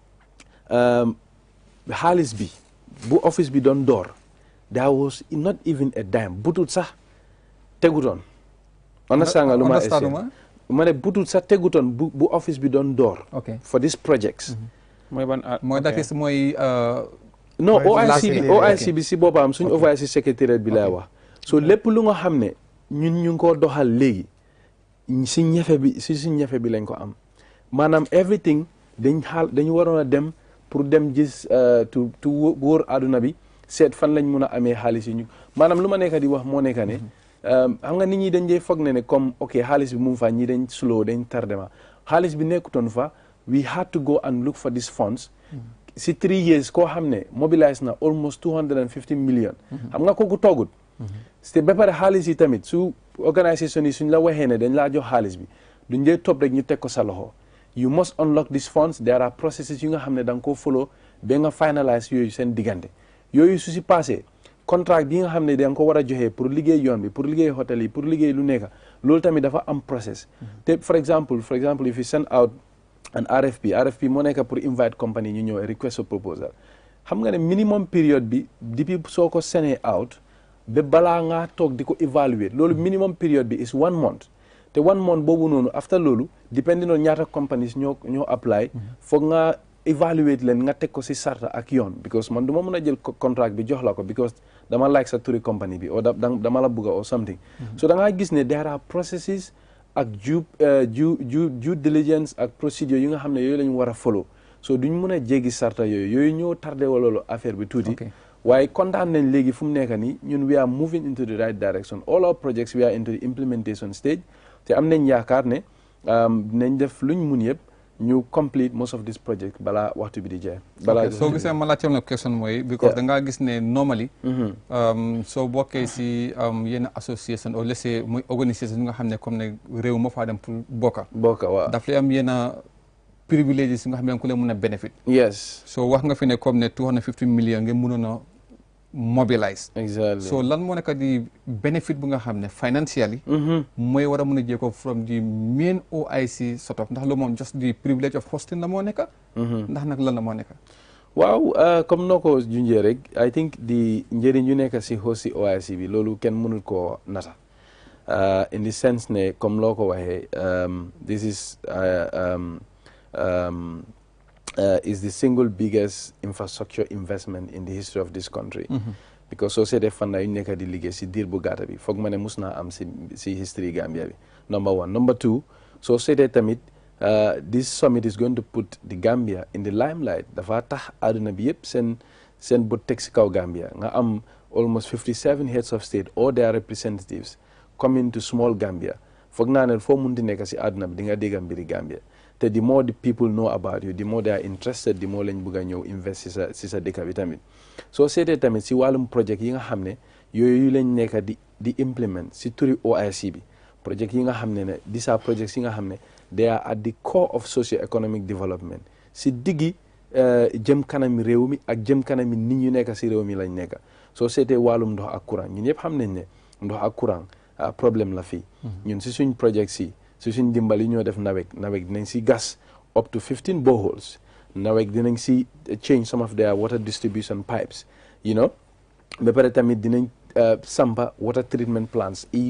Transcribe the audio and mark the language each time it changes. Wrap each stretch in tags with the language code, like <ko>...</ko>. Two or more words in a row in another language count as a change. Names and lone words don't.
<wo>xaalis bi bu office bi doon door</wo> <en>there was not even a dime</en> <wo>butut sax tegutoon understand nga lu ma ne butut sax tegutoon bu office bi doon door</wo> <en>for these projects</en> <wo>mooy ban mooy dakis mooy non OIC bi si boppam suñ OIC secrétaire bi lay wax so lépp lu nga xam ne ñun ñu ngi koo doxal léegi si ñefe bi si suñ ñefe bi lañ ko am maanaam everything dañu waroon a dem pour dem gis tu wóor àdduna bi seet fan lañ mun a amee xaalis yi ñu maanaam lu ma nekk di wax moo nekk ne xam nga nit ñi dañ dee foog ne comme ok xaalis bi mu fa ñi dañ slow dañ tardement xaalis bi nekkutoon fa</wo> <en>we had to go and look for these funds</en> <wo>si 3 years koo xam ne mobilise na</wo> <en>almost 250 million</en> <wo>xam nga kooku toogut te ba pare xaalis yi tamit su organisation yi suñ la waxee ne dañ laa jox xaalis bi duñ dee topp rek ñu teg ko sa loxo</wo> <en>you must unlock these funds there are processes</en> <wo>yu nga xam ne da nga koo follow ba nga finalise yooyu seen diggante yooyu su si passé contract bi nga xam ne da nga ko war a joxee pour liggéey yoon bi pour liggéey hôtel yi pour liggéey lu nekk loolu tamit dafa am process te</wo> <en>for example if you send out an RFP</en> <wo>moo nekk pour invite company ñu ñëw</wo> <en>request a proposal</en> <wo>xam nga ne</wo> <en>minimum period</en> <wo>bi depuis soo ko sendee out ba balaa ngaa toog di ko evaluate loolu</wo> <en>minimum period</en> <wo>bi</wo> <en>is 1 month</en> <wo>te 1 month boobu noonu after loolu</wo> <en>depending on</en> <wo>ñaata companies ñoo apply foog nga evaluate leen nga teg ko si sarta ak yoon because man du ma mën a jël contract bi jox la ko because dama like sa turi company bi or dama la bugga</wo> <en>or something so</en> <wo>da ngaa gis ne</wo> <en>there are processes</en> <wo>ak</wo> <en>due diligence</en> <wo>ak procedure yi nga xam ne yooyu la ñu war a follow so duñ mën a jéggi sarta yooyu ñoo tardé wa loolu affaire bi tuuti waaye kontaan nañ léegi fu mu nekk nii ñun</wo> <en>we are moving into the right direction all our projects we are into the implementation stage</en> <wo>te am nañ yaakaar ne dinañ def luñ mun yëpp ñu</wo> <en>complete most of this project</en> <wo>balaa waxtu bi di jeex. balaa soo gisee ma laajte woon question mooy. because da ngaa gis ne normally. soo bokkee si yenn association</wo> <fr>ou laissé</fr> <wo>muy organisation yi nga xam ne comme ne réew moo faa dem pour bokka waaw daf lay am yenn priviléges yi nga xam ne ku leen mën a benefit.</wo> <en>yes</en> <wo>so wax nga fi ne comme ne 250 millions ngeen mënoon a mobilize.</wo> <en>exactly</en> <wo>so lan moo nekk di benefit bu nga xam ne financially. mooy war a mën a jéego</wo> <en>from the main OIC sort of</en> <wo>ndax lu moom</wo> <en>just the privilege of hosting</en> <wo>la moo nekk. ndax nag lan la moo nekk. waaw comme noo ko junjee rek</wo> <en>I think</en> <wo>di njëriñ yu nekk si host si OIC bi loolu kenn mënul koo nata</wo> <en>in the sense</en> <wo>ne comme loo ko waxee</wo> <en>this is the single biggest infrastructure investment in the history of this country.</en> <wo>Because soo seetee fan yu nekk di liggéey si diir bu gàtta bi foog ma ne mus naa am si history Gambia bi</wo> <en>number 1 number 2</en> <wo>soo seetee tamit</wo> <en>this summit is going to put the Gambia in the limelight</en> <wo>dafa tax àdduna bi yëpp seen bët teg si kaw Gambia nga am</wo> <en>almost 57 heads of state or their representatives coming to small Gambia</en> <wo>foog naa ne foo mun di nekk si àdduna bi di nga dégg mbiri Gambia te</wo> <en>the more the people know about you the more they are interested the more</en> <wo>lañ bëgg a ñëw invest si sa dëkk bi tamit soo seetee tamit si wàllum projet yi nga xam ne yooyu lañ nekk di implement si turi OIC bi projet yi nga xam ne</wo> <en>these are projects</en> <wo>yi nga xam ne</wo> <en>they are at the core of socio-economic development</en> <wo>si diggi jëm kanami réew mi ak jëm kanami nit ñu nekk si réew mi lañ nekk soo seetee wàllum ndox ak courant ñun ñëpp xam nañ ne ndox ak courant problème la fii ñun si suñ projet si suñ dimbali ñoo def nawek dinañ si gas</wo> <en>up to 15 boreholes</en> <wo>nawek dinañ si</wo> <en>change some of their water distribution pipes you know</en> <wo>ba pare tamit dinañ sampa</wo> <en>water treatment plants</en>